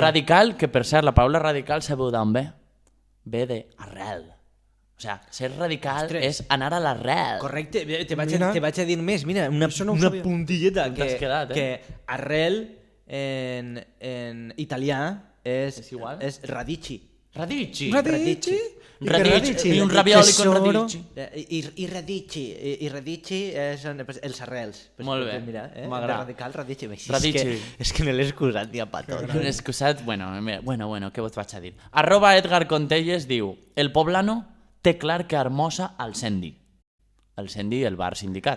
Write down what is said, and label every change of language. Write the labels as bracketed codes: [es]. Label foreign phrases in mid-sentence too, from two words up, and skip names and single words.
[ca] Radical, que per cert, la paraula radical sabeu d'on ve? Ve d'arrel. [es] O sea, [ca] ser radical és anar a l'arrel. Correcte, te vaig a dir més, mira, una puntilleta que arrel en italià és radici. Radici. I [it] un ravioli con radici. [ca] I radici són els arrels. Molt bé, m'agrada. Radical, radici. Radici. És que no l'he excusat ni a pa tot. Un excusat, bueno, què vos vaig a dir? @Edgar Contelles diu el poblano té clar que Hermosa al Sendi. El Sendi, el bar sindicat.